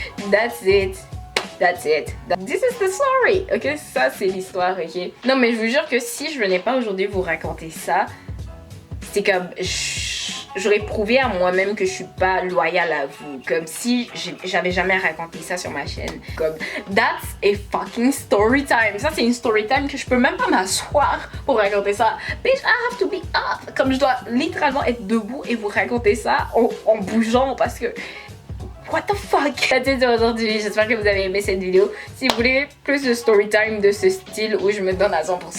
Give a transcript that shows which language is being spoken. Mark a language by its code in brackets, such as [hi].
[en] That's it. This is the story. [fr] Ok, ça c'est l'histoire. Ok. Non mais je vous jure que si je venais pas aujourd'hui vous raconter ça, c'est comme j'aurais prouvé à moi-même que je suis pas loyale à vous. Comme si j'avais jamais raconté ça sur ma chaîne. [en] Comme, that's a fucking story time. [fr] Ça, c'est une story time que je peux même pas m'asseoir pour raconter ça. [en] Bitch, I have to be up. [fr] Comme je dois littéralement être debout et vous raconter ça en bougeant parce que... [en] What the fuck? That's it [fr] aujourd'hui. J'espère que vous avez aimé cette vidéo. Si vous voulez plus de story time de ce style où je me donne à 100%.